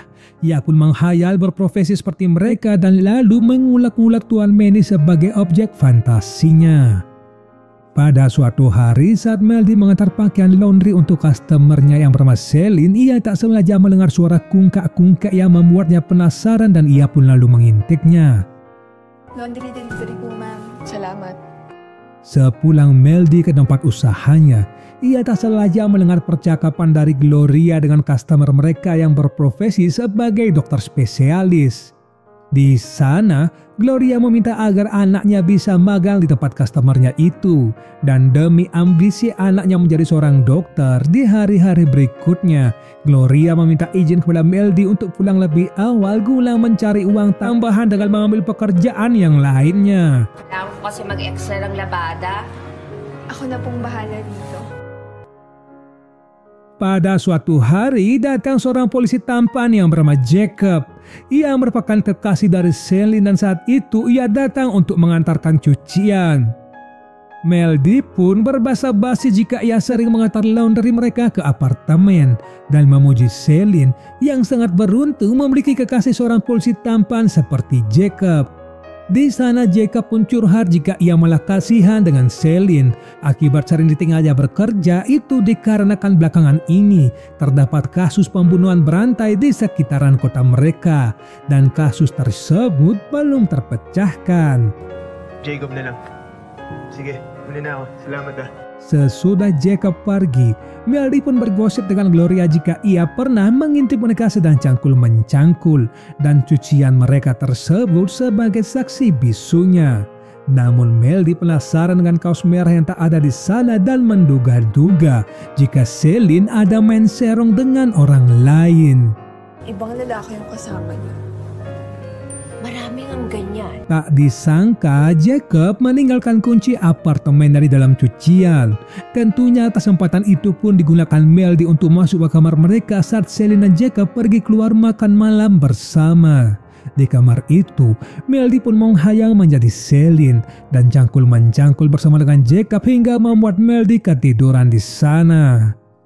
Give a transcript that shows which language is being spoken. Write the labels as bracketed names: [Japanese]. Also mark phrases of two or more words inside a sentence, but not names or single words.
[Indonesian] Ia pun menghayal berprofesi seperti mereka dan lalu mengulek-ulek Tuan Melly sebagai objek fantasinya. Pada suatu hari saat Meldy mengantar pakaian laundry untuk customernya yang bernama Celine, ia tak sengaja mendengar suara kungkak-kungkak yang membuatnya penasaran dan ia pun lalu mengintiknya. [English] Laundry delivery po, ma'am. [Filipino] Salamat. [Indonesian] Sepulang Meldy ke tempat usahanya, ia tak sengaja mendengar percakapan dari Gloria dengan customer mereka yang berprofesi sebagai dokter spesialis. Di sana, Gloria meminta agar anaknya bisa magang di tempat customernya itu. Dan demi ambisi anaknya menjadi seorang dokter di hari-hari berikutnya, Gloria meminta izin kepada Meldy untuk pulang lebih awal guna mencari uang tambahan dengan mengambil pekerjaan yang lainnya. [Filipino] Kailangan ko kasi mag-extra ng labada. Ako na pong bahala dito. [Indonesian] Pada suatu hari datang seorang polisi tampan yang bernama Jacob. Ia merupakan kekasih dari Celine dan saat itu ia datang untuk mengantarkan cucian. Meldy pun berbasa-basi jika ia sering mengantar laundry mereka ke apartemen dan memuji Celine yang sangat beruntung memiliki kekasih seorang polisi tampan seperti Jacob. Di sana Jacob pun curhat jika ia malah kasihan dengan Celine akibat sering ditinggalnya bekerja itu dikarenakan belakangan ini terdapat kasus pembunuhan berantai di sekitaran kota mereka dan kasus tersebut belum terpecahkan. [Filipino] Jacob na lang. Sige, muna na ako. Salamat ah. [Indonesian] Sesudah Jacob pergi, Meldy pun bergosip dengan Gloria jika ia pernah mengintip mereka sedang cangkul-mencangkul dan cucian mereka tersebut sebagai saksi bisunya. Namun Meldy penasaran dengan kaos merah yang tak ada di sana dan menduga-duga jika Celine ada main serong dengan orang lain. [Filipino] Ibang lalaki yung kasama niya. Maraming ang ganyan. [Indonesian] Tak disangka Jacob meninggalkan kunci apartemen dari dalam cucian. Tentunya kesempatan itu pun digunakan Meldy untuk masuk ke kamar mereka saat Celine dan Jacob pergi keluar makan malam bersama. Di kamar itu, Meldy pun menghayal menjadi Celine dan cangkul-mencangkul bersama dengan Jacob hingga membuat Meldy ketiduran di sana.